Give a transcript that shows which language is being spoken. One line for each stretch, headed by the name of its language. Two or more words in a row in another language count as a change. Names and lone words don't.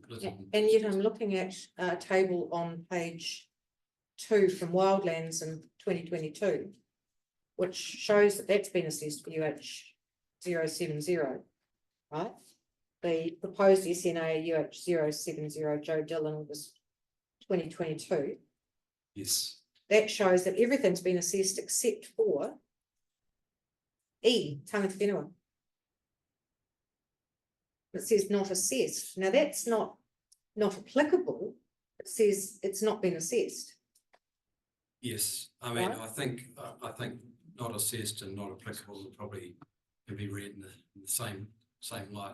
English: And yet I'm looking at a table on page 2 from Wildlands in 2022, which shows that that's been assessed for UH 070, right? The proposed SNA UH 070 Joe Dillon was 2022. Yes. That shows that everything's been assessed except for E,
Māori: tangata whenua.
English: It says not assessed. Now that's not applicable. It says it's not been assessed. Yes, I mean, Right. I think not assessed and not applicable will probably can be read in the same light.